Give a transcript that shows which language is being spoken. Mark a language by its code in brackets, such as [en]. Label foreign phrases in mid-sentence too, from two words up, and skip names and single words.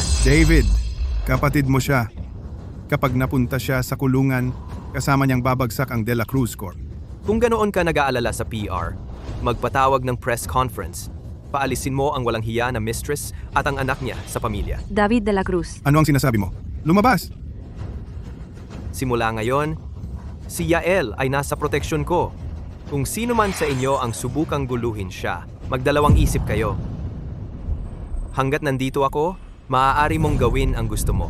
[tl] David, kapatid mo siya. Kapag napunta siya sa kulungan, kasama niyang babagsak ang De La Cruz Corp. Kung ganoon ka nag-aalala sa PR, magpatawag ng press conference. Paalisin mo ang walang hiya na mistress at ang anak niya sa pamilya. David de la Cruz. Ano ang sinasabi mo? Lumabas! Simula ngayon, si Yael ay nasa proteksyon ko. Kung sino man sa inyo ang subukang guluhin siya, magdalawang isip kayo. Hanggat nandito ako, maaari mong gawin ang gusto mo.